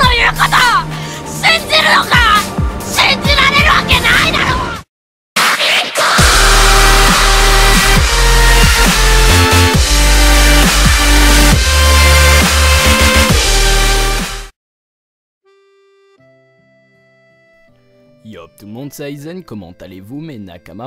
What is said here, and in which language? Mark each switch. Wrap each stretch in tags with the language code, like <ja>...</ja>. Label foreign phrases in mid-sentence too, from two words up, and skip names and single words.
<ja>信じるのか。信じられるわけないだろ。</ja> <fr>Yop tout le monde, c'est Aizen, comment allez-vous mes Nakama?</fr>